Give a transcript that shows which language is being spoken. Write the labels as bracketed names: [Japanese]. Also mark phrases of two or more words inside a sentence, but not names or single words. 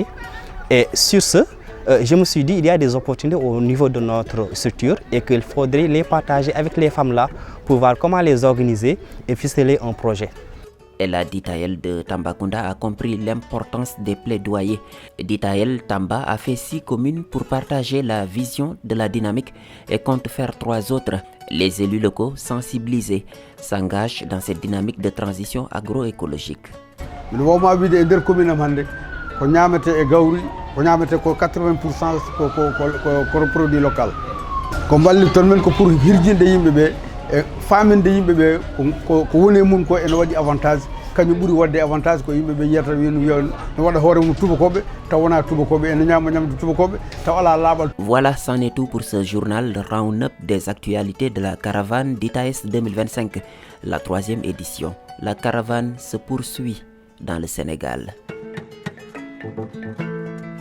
[French] Et sur ce, je me suis dit qu'il y a des opportunités au niveau de notre structure et qu'il faudrait les partager avec les femmes là pour voir comment les organiser et ficeler un projet. La Ditaël de Tambacounda a compris l'importance des plaidoyers. Ditaël Tamba a fait 6 communes pour partager la vision de la dynamique et compte faire 3 autres. Les élus locaux sensibilisés s'engagent dans cette dynamique de transition agroécologique. [Fula] ko ñamete e gawri ko ñamete ko 80% ko [French] produit local [Fula] ko balli ton men ko pour hirjinde yimbe be e faminde yimbe be ko woni mun ko ene wadi avantage kañu buri wadde avantage ko yimbe be yetta wenu no wada hoore mum tubakobe taw wona tubakobe ene ñama ñamde tubakobe taw ala labal. [French] Voilà, c'en est tout pour ce journal round-up des actualités de la caravane d'ITAES 2025, la 3e édition. La caravane se poursuit dans le Sénégal.